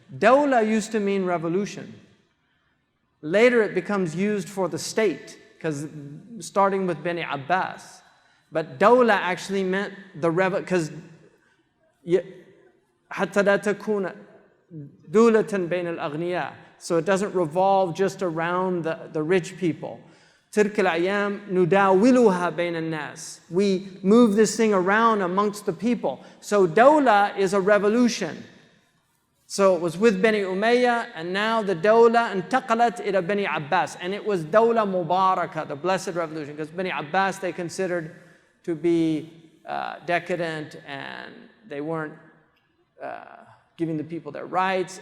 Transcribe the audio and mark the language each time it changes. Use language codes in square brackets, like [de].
[en] Dawla used to mean revolution. Later it becomes used for the state, because starting with Bani Abbas. But dawla actually meant the because [ar] حتى لا تكون دولة بين الأغنياء. [en] So it doesn't revolve just around the rich people. [ar] تلك الأيام نداولها بين الناس. [en] We move this thing around amongst the people. So dawla is a revolution. So it was with Bani Umayyah, and now the dawla [ar] انتقلت إلى [en] Bani Abbas. And it was dawla mubarakah, the blessed revolution, because Bani Abbas they considered to be decadent, and they weren't giving the people their rights.